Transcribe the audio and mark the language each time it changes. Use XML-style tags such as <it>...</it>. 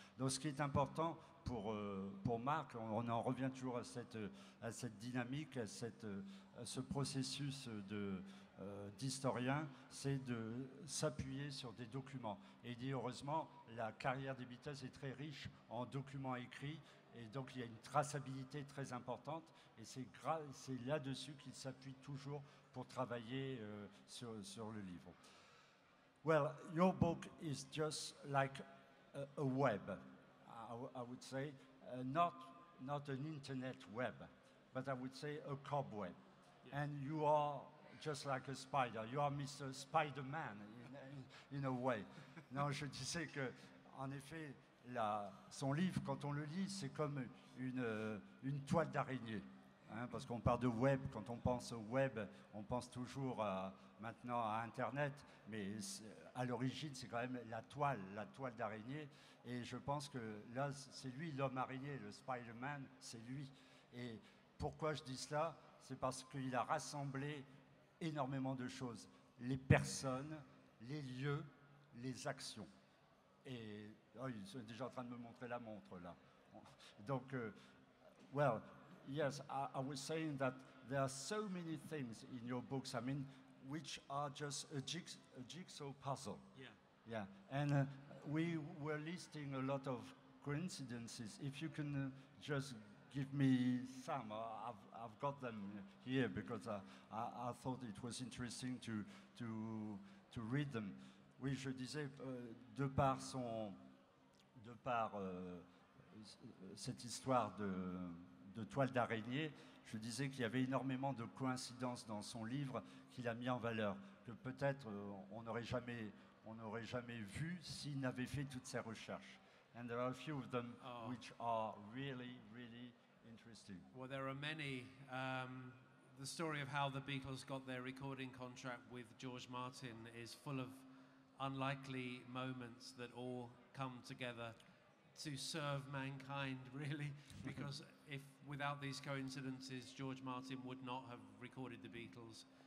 <fr>Donc ce qui est important pour Mark, on en revient toujours à cette dynamique, à ce processus d'historien, c'est de s'appuyer sur des documents. Et il dit heureusement, la carrière des Beatles est très riche en documents écrits. Et donc il y a une traçabilité très importante et c'est là-dessus qu'il s'appuie toujours pour travailler sur le livre.</fr> <en>Well, your book is just like a web, I would say, not an internet web, but I would say a cobweb. Yeah. And you are just like a spider. You are Mr. Spider-Man in a way.</en> <fr>Non, je disais que, en effet, son livre, quand on le lit, c'est comme une toile d'araignée. Hein, parce qu'on parle de web, quand on pense au web, on pense toujours maintenant à Internet, mais à l'origine, c'est quand même la toile d'araignée. Et je pense que là, c'est lui l'homme araignée, le Spider-Man, c'est lui. Et pourquoi je dis cela? C'est parce qu'il a rassemblé énormément de choses. Les personnes, les lieux, les actions. Et ils sont déjà en train de me montrer la montre là.</fr> <en>Donc, well, yes, I was saying that there are so many things in your books, I mean, which are just a jigsaw puzzle. Yeah. Yeah, and we were listing a lot of coincidences. If you can just give me some, I've got them here because I thought it was interesting to read them.</en> <fr>Oui, je disais, de par cette histoire de toile d'araignée, je disais qu'il y avait énormément de coïncidences dans son livre qu'il a mis en valeur, que peut-être on n'aurait jamais vu s'il n'avait fait toutes ces recherches.</fr> <en>And there are a few of them which are really, really interesting. Well, there are many. The story of how the Beatles got their recording contract with George Martin is full of unlikely moments that all come together to serve mankind, really, because if without these coincidences, George Martin would not have recorded the Beatles.</en>